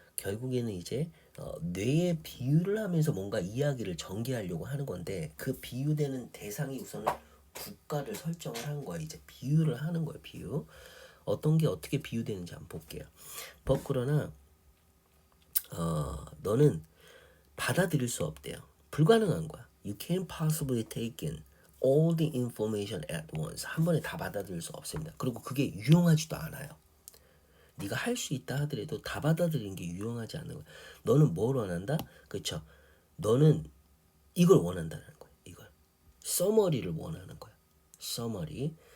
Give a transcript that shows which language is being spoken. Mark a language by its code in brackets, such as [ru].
[ko] 결국에는 이제 뇌에 비유를 하면서 뭔가 이야기를 전개하려고 하는 건데 그 비유되는 대상이 우선은 국가를 설정을 한 거야. 이제 비유를 하는 거야. 비유. 어떤 게 어떻게 비유되는지 한번 볼게요. 그러나 너는 받아들일 수 없대요. 불가능한 거야. [en] You can't possibly take in all the information at once. [ko] 한 번에 다 받아들일 수 없습니다. 그리고 그게 유용하지도 않아요. 네가 할 수 있다 하더라도 다 받아들이는 게 유용하지 않는 거야. 너는 뭘 원한다? 그렇죠? 너는 이걸 원한다는 거야. 이걸. 서머리를 원하는 거야. 서머리.